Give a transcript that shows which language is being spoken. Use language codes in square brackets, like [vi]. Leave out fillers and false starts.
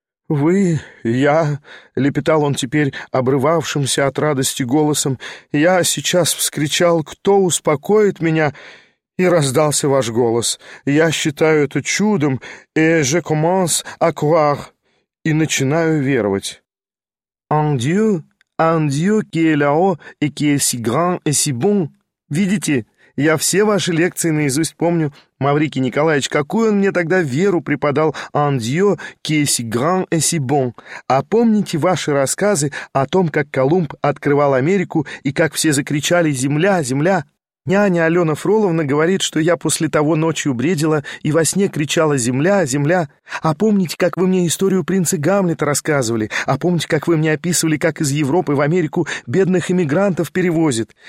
[ru] «Вы, я», — лепетал он теперь обрывавшимся от радости голосом, — «я сейчас вскричал, кто успокоит меня, и раздался ваш голос. Я считаю это чудом, и [fr] je commence à croire, [ru] и начинаю веровать». [fr] «Un Dieu qui est là-haut et qui est si grand et si bon. [ru] Видите, я все ваши лекции наизусть помню. Маврикий Николаевич, какую он мне тогда веру преподал, [fr] «un Dieu qui est si grand et si bon». [ru] А помните ваши рассказы о том, как Колумб открывал Америку и как все закричали: «Земля, земля!» Няня Алена Фроловна говорит, что я после того ночью бредила и во сне кричала «Земля! Земля!» А помните, как вы мне историю принца Гамлета рассказывали? А помните, как вы мне описывали, как из Европы в Америку бедных эмигрантов перевозят?